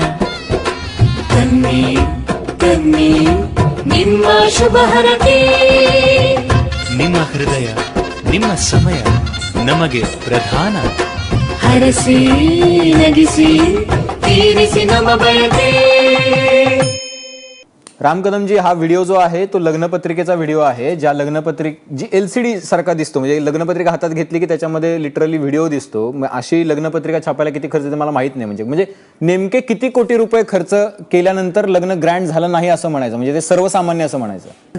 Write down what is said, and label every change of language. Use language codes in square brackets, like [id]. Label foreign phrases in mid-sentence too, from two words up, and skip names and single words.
[kn] ಬನ್ನಿ ಬನ್ನಿ ನಿಮ್ಮ ಶುಭ ಹರಕೆ. ನಿಮ್ಮ ಹೃದಯ, ನಿಮ್ಮ ಸಮಯ ನಮಗೆ ಪ್ರಧಾನ. ಹರಸಿ ನಗಿಸಿ ತೀರಿಸಿ ನಮ್ಮ ಬಯಕೆ. [mr] राम कदम जी, हा व्हिडिओ जो आहे तो लग्नपत्रिकेचा व्हिडिओ आहे, ज्या जी LCD सारखा दिसतो, म्हणजे लग्नपत्रिका हातात घेतली की त्याच्यामध्ये लिटरली व्हिडिओ दिसतो. अशी लग्नपत्रिका छापायला किती खर्च येतो मला माहित नाही. म्हणजे नेमके किती कोटी रुपये खर्च केल्यानंतर लग्न ग्रँड झालं नाही असं म्हणायचं, म्हणजे ते सर्वसामान्य असं म्हणायचं.